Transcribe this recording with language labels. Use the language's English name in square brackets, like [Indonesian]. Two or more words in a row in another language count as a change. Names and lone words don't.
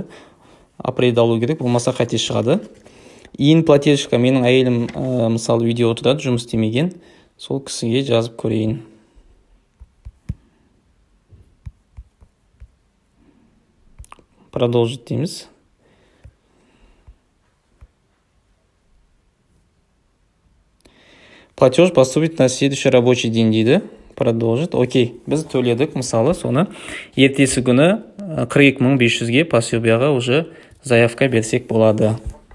[Kazakh] Апрель алу керек, болмаса қате шығады. Иін платежка, менің әйелім мысалы үйде отырады, жұмыс істемеген, сол кісіге жазып көрейін. Продолжить дейміз. [Russian] Платеж поступит на следующий рабочий день дейді. Продолжить. Окей. [Kazakh] Біз төледік, мысалы, соны ертесі күні 42.500-ге пособияға [Russian] уже заявка [Kazakh] берсек болады.